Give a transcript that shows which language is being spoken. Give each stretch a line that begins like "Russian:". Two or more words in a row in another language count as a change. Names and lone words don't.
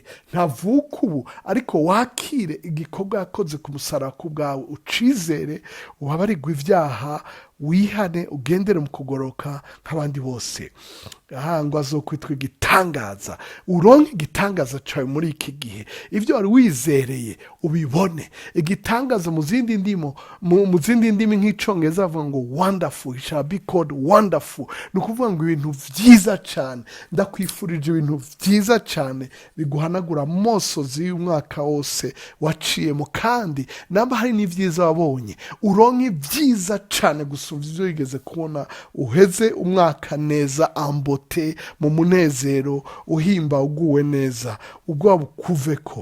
Rundi: Ntavuka ubu, ariko wakire igikorwa yakoze ku musaraba ku bwawe, ucizere, ubabarirwe ivyaha, wihane, ugendere mu kugoroka nk'abandi bose. Ngo azokwitwa igitangaza. Uronke igitangaza cawe muri iki gihe, ivyo wari wizereye ubibone. Igitangaza mu zindi ndimi nk'icongereza bavuga ngo wonderful,
English: it shall be called wonderful.
Rundi: Ni ukuvuga ngo ibintu vyiza cane. Ndakwifurije ibintu vyiza cane biguhanagura amosozi y'umwaka wose waciyemo, kandi namba hari n'ivyiza wabonye, uronke ivyiza cane gusumvya ivyo wigeze kubona. Uheze umwaka neza, ambote, mu munezero, uhimba, uguwe neza, ubwoba bukuveko.